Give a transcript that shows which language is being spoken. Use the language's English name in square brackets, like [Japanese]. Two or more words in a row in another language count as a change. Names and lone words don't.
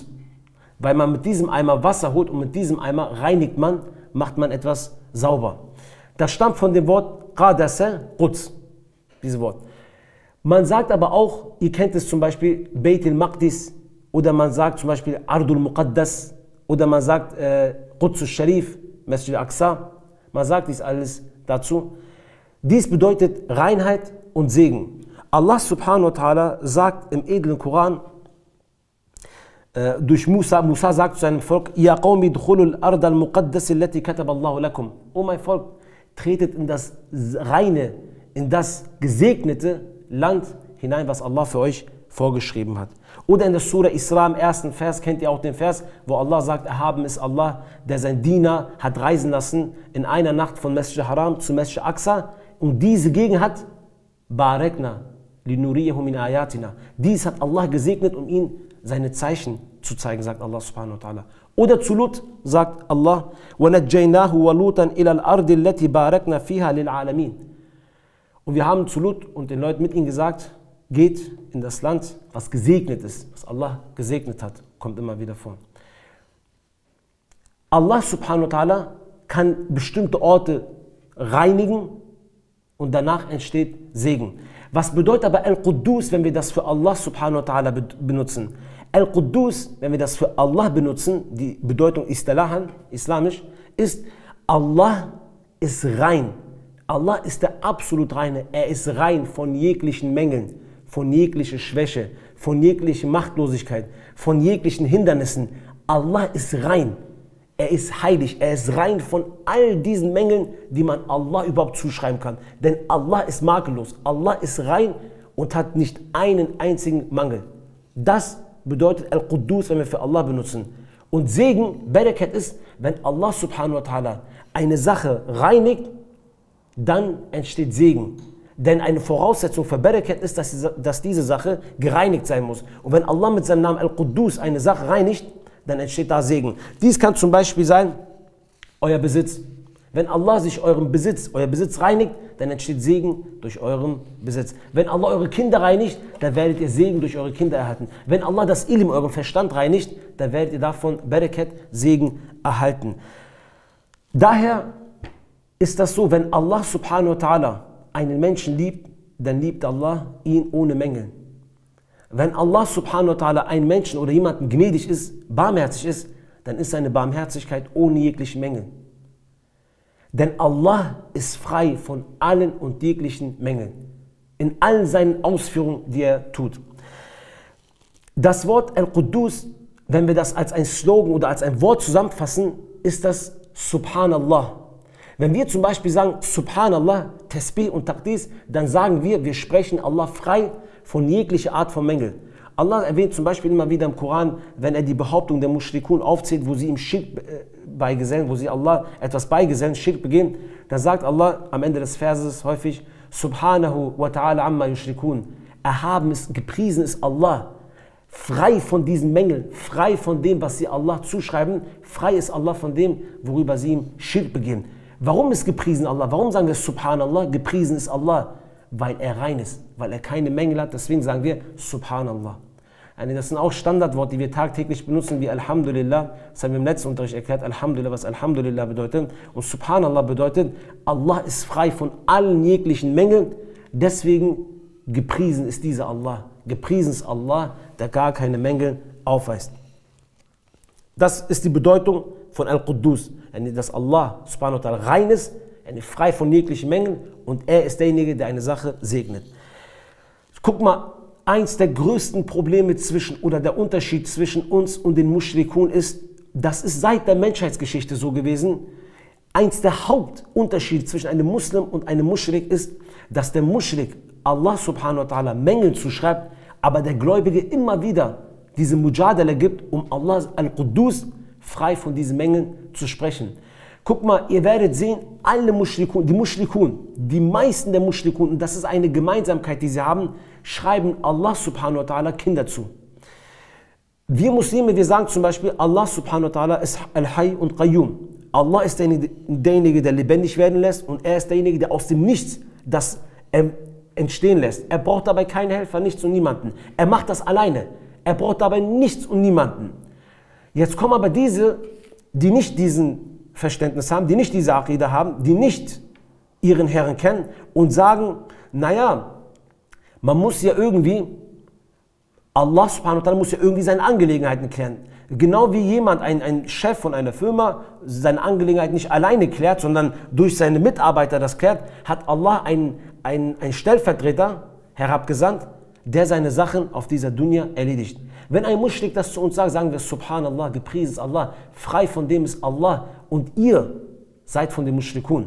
[German] Weil man mit diesem Eimer Wasser holt und mit diesem Eimer reinigt man, macht man etwas sauber. Das stammt von dem Wort Qadasa, Quds, dieses Wort. Man sagt aber auch, ihr kennt es zum Beispiel Beit al-Maqdis, oder man sagt zum Beispiel Ardul Muqaddas, oder man sagt Quds al-Sharif, Masjid al-Aqsa. Man sagt dies alles dazu. Dies bedeutet Reinheit und Segen. Allah [Arabic] سبحانه وتعالى [German] sagt im edlen Koran, durch Musa sagt zu seinem Volk, [Arabic] يا قومي ادخلوا الأرض المقدسة التي كتب الله لكم. [German] O mein Volk, tretet in das reine, in das gesegnete Land hinein, was Allah für euch vorgeschrieben hat. Oder in der Surah Isra im 1. Vers, kennt ihr auch den Vers, wo Allah sagt, erhaben ist Allah, der sein Diener hat reisen lassen in einer Nacht von Masjid Haram zu Masjid Aqsa, und diese Gegend hat [Arabic] باركنا لنريه من آياتنا. [German] Dies hat Allah gesegnet, um ihn seine Zeichen zu zeigen, sagt Allah [Arabic] سبحانه وتعالى. [German] Oder zu Lut sagt Allah, [Arabic] وَنَجَّيْنَاهُ وَلُوتًا إِلَى الْأَرْضِ الَّتِي بَارَكْنَا فِيهَا لِلْعَالَمِينَ. [German] Und wir haben zu Lut und den Leuten mit ihm gesagt, geht in das Land, was gesegnet ist, was Allah gesegnet hat. Kommt immer wieder vor. Allah [Arabic] سبحانه وتعالى [German] kann bestimmte Orte reinigen und danach entsteht Segen. Was bedeutet aber Al-Quddus, wenn wir das für Allah [Arabic] سبحانه وتعالى [German] benutzen? Al-Quddus, wenn wir das für Allah benutzen, die Bedeutung islamisch, ist Allah ist rein. Allah ist der absolut Reine. Er ist rein von jeglichen Mängeln, von jeglicher Schwäche, von jeglicher Machtlosigkeit, von jeglichen Hindernissen. Allah ist rein. Er ist heilig. Er ist rein von all diesen Mängeln, die man Allah überhaupt zuschreiben kann. Denn Allah ist makellos. Allah ist rein und hat nicht einen einzigen Mangel. Das bedeutet Al-Quddus, wenn wir für Allah benutzen. Und Segen, Barakat ist, wenn Allah [Arabic] سبحانه وتعالى [German] eine Sache reinigt, dann entsteht Segen. Denn eine Voraussetzung für Barakat ist, dass diese Sache gereinigt sein muss. Und wenn Allah mit seinem Namen Al-Quddus eine Sache reinigt, dann entsteht da Segen. Dies kann zum Beispiel sein, euer Besitz. Wenn Allah sich euer Besitz reinigt, dann entsteht Segen durch euren Besitz. Wenn Allah eure Kinder reinigt, dann werdet ihr Segen durch eure Kinder erhalten. Wenn Allah das Ilm, euren Verstand reinigt, dann werdet ihr davon Barakat, Segen erhalten. Daher ist das so, wenn Allah [Arabic] سبحانه وتعالى [German] einen Menschen liebt, dann liebt Allah ihn ohne Mängel. Wenn Allah [Arabic] سبحانه وتعالى [German] einen Menschen oder jemanden gnädig ist, barmherzig ist, dann ist seine Barmherzigkeit ohne jegliche Mängel. Denn Allah ist frei von allen und jeglichen Mängeln. In allen seinen Ausführungen, die er tut. Das Wort Al-Quddus, wenn wir das als ein Slogan oder als ein Wort zusammenfassen, ist das Subhanallah. Wenn wir zum Beispiel sagen Subhanallah, Tasbih und Taqdis, dann sagen wir sprechen Allah frei von jeglicher Art von Mängel. Allah erwähnt zum Beispiel immer wieder im Koran, wenn er die Behauptung der Mushrikun aufzählt, wo sie ihm Schirk beigesellen, wo sie Allah etwas beigesellen, Schirk begehen, dann sagt Allah am Ende des Verses häufig [Arabic] سبحانه وتعالى عما يشركون. [German] Erhaben ist, gepriesen ist Allah, frei von diesen Mängeln, frei von dem, was sie Allah zuschreiben, frei ist Allah von dem, worüber sie ihm Schirk begehen. Warum ist gepriesen Allah? Warum sagen wir Subhanallah? Gepriesen ist Allah, weil er rein ist, weil er keine Mängel hat, deswegen sagen wir Subhanallah. Das sind auch Standardworte, die wir tagtäglich benutzen, wie Alhamdulillah. Das haben wir im letzten Unterricht erklärt, Alhamdulillah, was Alhamdulillah bedeutet. Und Subhanallah bedeutet, Allah ist frei von allen jeglichen Mängeln. Deswegen gepriesen ist dieser Allah. Gepriesen ist Allah, der gar keine Mängel aufweist. Das ist die Bedeutung von Al-Quddus. Dass Allah [Arabic] سبحانه وتعالى [German] rein ist, frei von jeglichen Mängeln und er ist derjenige, der eine Sache segnet. Guck mal, eins der größten Probleme oder der Unterschied zwischen uns und den Mushrikun ist, das ist seit der Menschheitsgeschichte so gewesen, eins der Hauptunterschiede zwischen einem Muslim und einem Muschrik ist, dass der Muschrik Allah [Arabic] سبحانه وتعالى [German] Mängel zuschreibt, aber der Gläubige immer wieder diese Mujadala gibt, um Allah Al-Quddus frei von diesen Mängeln zu sprechen. Guck mal, ihr werdet sehen, alle Mushrikun, die meisten der Mushrikun, und das ist eine Gemeinsamkeit, die sie haben, schreiben Allah [Arabic] سبحانه وتعالى [German] Kinder zu. Wir Muslime, wir sagen zum Beispiel, Allah [Arabic] سبحانه وتعالى [German] ist Al-Hayy und Qayyum. Allah ist derjenige, der lebendig werden lässt und er ist derjenige, der aus dem Nichts das entstehen lässt. Er braucht dabei keinen Helfer, nichts und niemanden. Er macht das alleine. Er braucht dabei nichts und niemanden. Jetzt kommen aber diese, die nicht diesen Verständnis haben, die nicht diese Aqida haben, die nicht ihren Herrn kennen und sagen, naja, man muss ja irgendwie, Allah [Arabic] سبحانه وتعالى [German] muss ja irgendwie seine Angelegenheiten klären. Genau wie jemand, ein Chef von einer Firma, seine Angelegenheiten nicht alleine klärt, sondern durch seine Mitarbeiter das klärt, hat Allah einen Stellvertreter herabgesandt, der seine Sachen auf dieser Dunya erledigt. Wenn ein Muschrik das zu uns sagt, sagen wir Subhanallah, gepriesen ist Allah, frei von dem ist Allah und ihr seid von den Mushrikun.